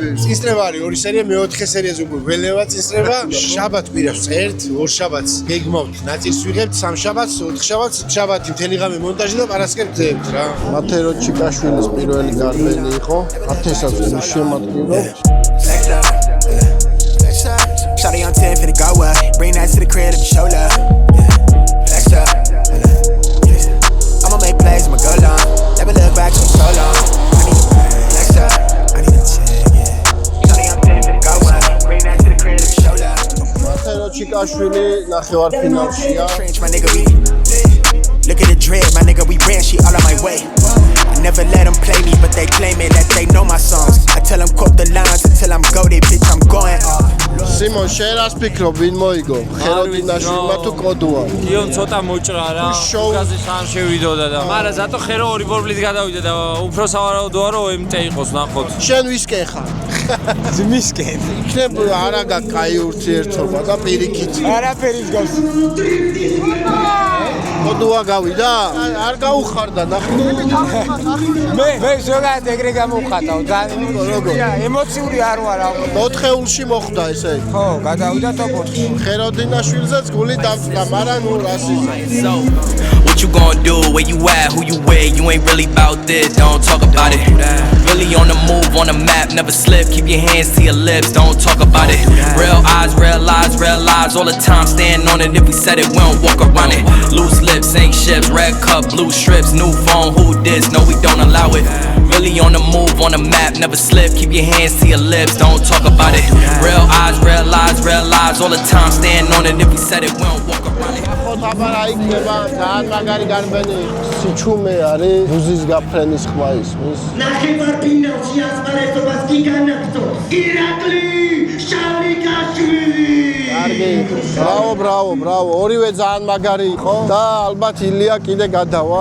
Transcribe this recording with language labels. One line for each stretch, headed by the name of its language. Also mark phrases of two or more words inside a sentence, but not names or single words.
Georgian: წინსწრება არის 2 სერია, მე-4 სერიაზე უკვე ველევა წინსწრება. შაბათ კვირას წერთ, 2 შაბათს გეგმავთ, ნაწილს ვიღებთ, 3 შაბათს, 4 შაბათს, შაბათი მთელი ღამე მონტაჟი და პარასკევს ძებთ რა. მათერო ჩიკაშვილის პირველი გარბენი იყო. ათესაც გულშემატკივრო.
English: Shawty on 10 finna go up. Bring that to the crib, let me show love. Flex up. I'ma make plays, I'ma go long. Never look back, I'm so long. I need to flex up. I need to check, yeah. Shawty on 10 finna go up. Bring that to the crib, let me show love.
Georgian: მათერო ჩიკაშვილი ნახევარფინალშია.
English: Trench, my nigga, we look at the dread, my nigga, we ran shit all on my way. I never let them play me, but they claiming that they know my songs. I tell them quote the lines until I'm goated, bitch, I'm going off.
Georgian: სიმონ, შენ რას ფიქრობ, ვინ მოიგო? ხეროდინაშვილმა თუ კოდუა? იონ ცოტა მოჭრა რა. უკაზე სამ შევიდოდა და. მაგრამ ზატო ხერო 2 ბორბლით გადავიდა და უფრო სავარაუდოა რომ MT იყოს ნახოთ. შენ ვისკენ ხარ? ძმისკენ. იქნებ არა კაი ურთიერთობა და პირიქით. არაფერი გავს. კოდუა გავიდა? არ გაუხარდა ნახე. მე ზოგადად ეგრე გამოვხატავ ძალიან როგორ ემოციური არ ვარ ალბათ 4-ში მოხვდა ესე. ხო გადავიდა ტოპ 4-ში ხეროდინაშვილზეც გული დამწყდა, მაგრამ ნუ რას იზა.
English: What you gonna do? Where you at? Who you with? You ain't really about this. Don't talk about it. Really on the move, on the map, never slip. Keep your hands to your lips. Don't talk about it. Real eyes, real lies all the time. Stand on it. If we said it, we don't walk around it. Loose lips, ain't ships. Red cup, blue strips, new phone. Who this? No, we don't allow it. Really on the move, on the map, never slip. Keep your hands to your lips. Don't talk about it. Real eyes, real lies all the time. Stand on it. If we said it, we don't walk around it.
Georgian: ხოთაბარა იქნება ძალიან მაგარი გარბენი. სიჩუმე არის, ბუზის გაფრენის ხმა ისმის. ნახევარფინალში ასპარეზობას კი განაგრძობს ირაკლი შალიკაშვილი. კარგი. ბრავო. ორივე ძალიან მაგარი იყო და ალბათ ილია კიდე გადავა.